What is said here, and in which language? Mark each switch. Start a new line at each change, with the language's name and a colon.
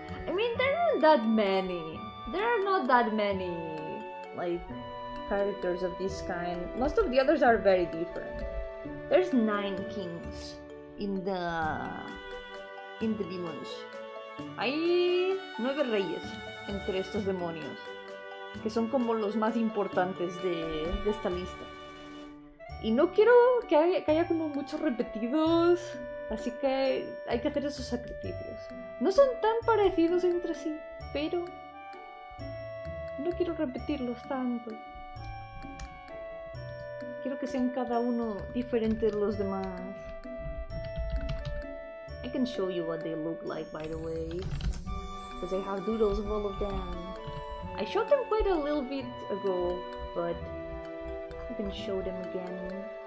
English: I mean, there aren't that many. There are not that many, like, characters of this kind. Most of the others are very different. There's 9 kings in the demons.
Spanish: Hay 9 reyes entre estos demonios, que son como los más importantes de esta lista. Y no quiero que haya como muchos repetidos, así que hay que hacer esos sacrificios. No son tan parecidos entre sí, pero no quiero repetirlos tanto. Quiero que sean cada uno diferente de los demás.
English: I can show you what they look like, by the way, because I have doodles of all of them. I showed them quite a little bit ago, but I can show them again.